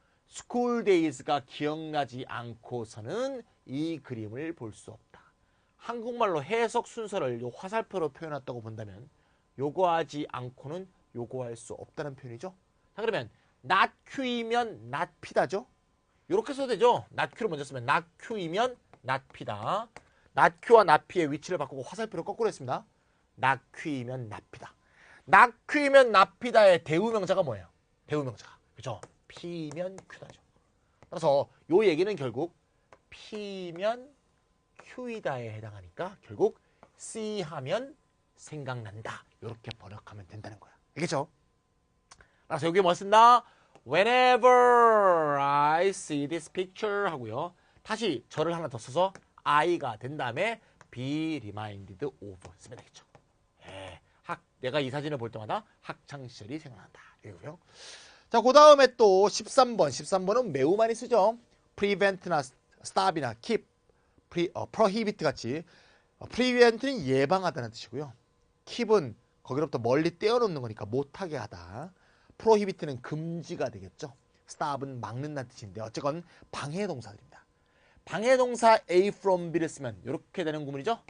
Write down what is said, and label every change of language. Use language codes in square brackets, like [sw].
[ko] school days가 기억나지 않고서는 이 그림을 볼 수 없다. 한국말로 해석 순서를 요 화살표로 표현했다고 본다면 요거 하지 않고는 요거 할 수 없다는 표현이죠. 자, 그러면 not Q이면 not P다죠. 요렇게 써도 되죠. not Q를 먼저 쓰면 not Q이면 not P다. not Q와 not P의 위치를 바꾸고 화살표를 거꾸로 했습니다. not Q이면 not P다. 낙휘면 납히다의 대우명사가 뭐예요? 대우명사가. 그죠? 피면 큐다죠. 따라서 요 얘기는 결국 피면 큐이다에 해당하니까 결국 see 하면 생각난다. 이렇게 번역하면 된다는 거야. 알겠죠? 따라서 여기 뭐 쓴다? [en] Whenever I see this picture 하고요. [ko] 다시 저를 하나 더 써서 I가 된 다음에 be reminded of 쓰면 되겠죠. 예, 내가 이 사진을 볼 때마다 학창시절이 생각난다. 이거고요. 자, 그 다음에 또 13번. 13번은 매우 많이 쓰죠. prevent나 stop이나 keep, prohibit 같이. prevent는 예방하다는 뜻이고요. keep은 거기로부터 멀리 떼어놓는 거니까 못하게 하다. prohibit는 금지가 되겠죠. stop은 막는다는 뜻인데 어쨌건 방해 동사들입니다. 방해 동사 A from B를 쓰면 이렇게 되는 구문이죠.